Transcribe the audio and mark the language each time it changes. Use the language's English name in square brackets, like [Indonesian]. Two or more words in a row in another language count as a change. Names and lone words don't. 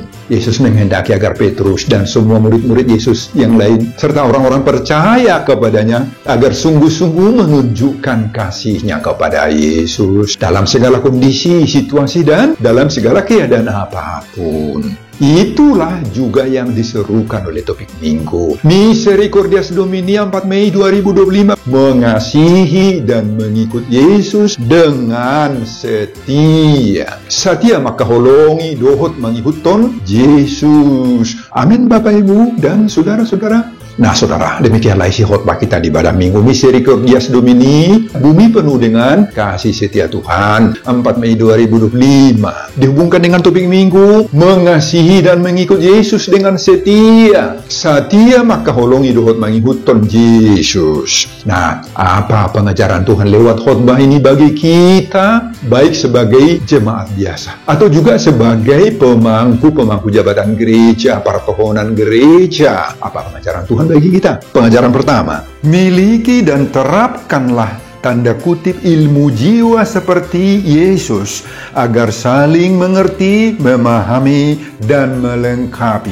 [Indonesian] Yesus menghendaki agar Petrus dan semua murid-murid Yesus yang lain, serta orang-orang percaya kepadanya, agar sungguh-sungguh menunjukkan kasihnya kepada Yesus dalam segala kondisi, situasi, dan dalam segala keadaan apapun. Itulah juga yang diserukan oleh topik minggu. Misericordias Domini 4 Mei 2025. Mengasihi dan mengikut Yesus dengan setia. [Batak Toba] Setia maka holongi dohot mangihuton Yesus. [Indonesian] Amin Bapak Ibu dan saudara-saudara. Nah saudara, demikianlah isi khotbah kita di pada minggu Misericordias Domini, bumi penuh dengan kasih setia Tuhan, 4 Mei 2025. Dihubungkan dengan topik minggu, mengasihi dan mengikut Yesus dengan setia. [Batak Toba] Setia maka holongi dohot mangihuton Yesus. [Indonesian] Nah, apa pengajaran Tuhan lewat khotbah ini bagi kita, baik sebagai jemaat biasa, atau juga sebagai pemangku jabatan gereja, para tohonan gereja? Apa pengajaran Tuhan pengajaran bagi kita. Pengajaran pertama, miliki dan terapkanlah tanda kutip ilmu jiwa seperti Yesus agar saling mengerti, memahami, dan melengkapi.